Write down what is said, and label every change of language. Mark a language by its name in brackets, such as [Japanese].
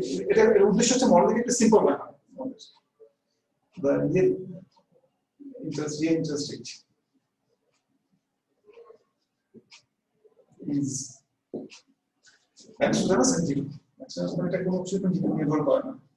[Bangla] এটার উদ্দেশ্য হচ্ছে মডেলকে একটা সিম্পল রাখা। [English] the real interest rate is exogenous and 0. [Bangla] exogenous মানে এটা কোনো কিছুর উপর নির্ভর করে না।